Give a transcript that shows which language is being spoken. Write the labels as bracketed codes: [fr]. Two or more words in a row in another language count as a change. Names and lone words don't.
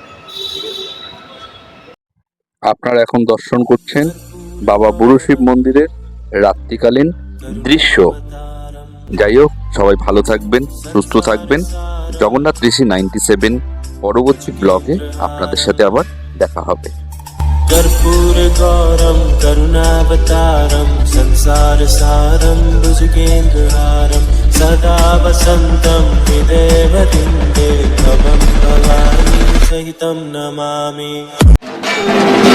[bn] আপনারা এখন দর্শন করছেন বাবা বুড়ো শিব মন্দিরের রাত্রিকালীন দৃশ্য। যাই হোক, সবাই ভালো থাকবেন, সুস্থ থাকবেন। জগন্নাথ ঋষি 97 পরবর্তী ব্লগে আপনাদের সাথে আবার দেখা হবে। [sa] कर्पूर गौरम करुणावतारम संसार सारम भुजगेन्द्रहारम सदा वसंतम हृदयवृन्दे भवं भवानी सहितं नमामि।